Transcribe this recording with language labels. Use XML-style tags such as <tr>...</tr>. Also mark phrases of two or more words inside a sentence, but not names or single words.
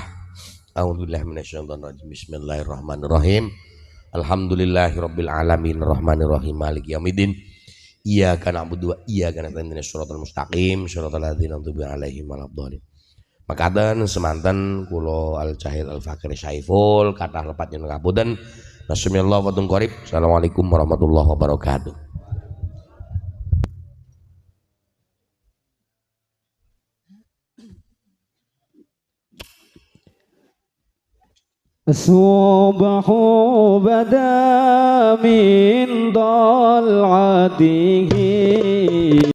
<ar>أعوذ بالله من الشيطان الرجيم. بسم الله الرحمن الرحيم. الحمد لله رب العالمين الرحمن الرحيم مالك يوم الدين. إياك نعبد وإياك نستعين اهدنا الصراط المستقيم صراط الذين أنعمت عليهم ولا الضالين.</ar> <jv>Makaten semanten kula Al Jahid Al Fakir Saiful kathah lepat nyuwun ngapunten.</jv> <ar>بسم الله وقريب. السلام عليكم ورحمة الله وبركاته. الصبح بدا من ضلعته</ar>